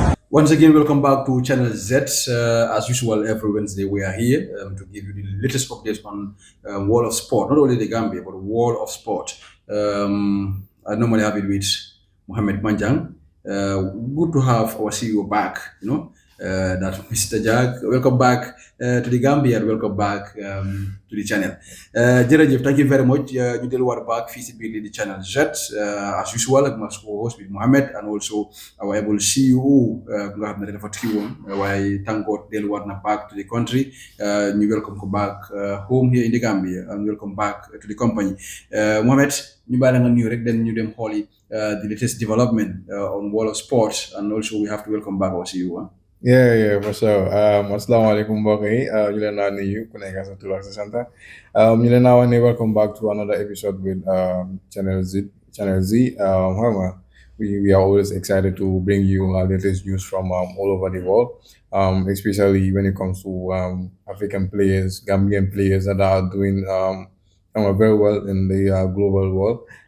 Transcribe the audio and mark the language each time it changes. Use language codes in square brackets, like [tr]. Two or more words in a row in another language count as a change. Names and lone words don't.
[en] Once again, welcome back to Channel Z. As usual, every Wednesday we are here to give you the latest updates on world of sport, not only the Gambia but world of sport. I normally have it with Mohammed Manjang. Good to have our CEO back. That Mr. Jack. Welcome back to the Gambia and welcome back to the channel. Jërëjëf, thank you very much. [wo] Ñu delluwaat back fii si biir di Channel Z [en] as usual [wo] ak mas [en] co-host with Mohammed and also our able CEO [wo] nga xam ne dafa tukki woon waaye [en] thank God [wo] delluwaat na [en] back to the country. Ñu welcome ko back home here in the Gambia and welcome back to the company. Mohammed, [wo] ñu bàyyi la nga nuyu rek den ñu dem xooli [en] the latest development on world of sports and also we have to welcome back our CEO. For sure. [wo] Assalamualaikum mbokk yi ñu leen naa nuyu ku nekk sa tur ak sa sant ñu leen naa wax ne [en] welcome back to another episode with Channel Z. We are always excited to bring you latest news from all over the world, especially when it comes to African players, Gambian players that are doing very well in the global world.